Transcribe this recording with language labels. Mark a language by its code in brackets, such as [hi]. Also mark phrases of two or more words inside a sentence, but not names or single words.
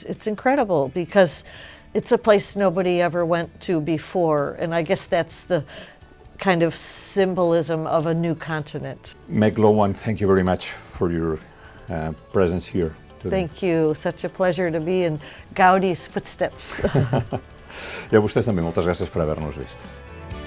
[en] It's incredible because it's a place nobody ever went to before, and I guess that's the kind of symbolism of a new continent. Meg Lowman, thank you very much for your presence here today. Thank you. Such a pleasure to be in Gaudi's footsteps. [ca] I a vostès també, moltes gràcies per haver-nos vist.